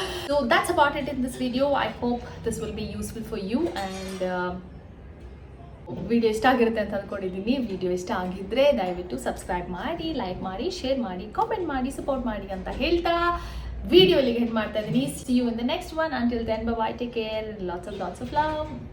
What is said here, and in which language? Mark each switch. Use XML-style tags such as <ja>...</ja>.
<en>So that's about it in this video. I hope this will be useful for you.</en> <kn>And video ಇಷ್ಟ ಆಗಿರುತ್ತೆ ಅಂತ ಅಂದ್ಕೊಂಡಿದ್ದೀನಿ. Video ಇಷ್ಟ ಆಗಿದ್ದರೆ ದಯವಿಟ್ಟು ಸಬ್ಸ್ಕ್ರೈಬ್ ಮಾಡಿ, ಲೈಕ್ ಮಾಡಿ, ಶೇರ್ ಮಾಡಿ, ಕಾಮೆಂಟ್ ಮಾಡಿ, ಸಪೋರ್ಟ್ ಮಾಡಿ ಅಂತ ಹೇಳ್ತಾ ವಿಡಿಯೋ ಇಲ್ಲಿಗೆ ಹೆಡ್ ಮಾಡ್ತಾ ಇದ್ದೀನಿ.</kn> <en>See you in the next one. Until then, bye-bye, take care, lots of love.</en>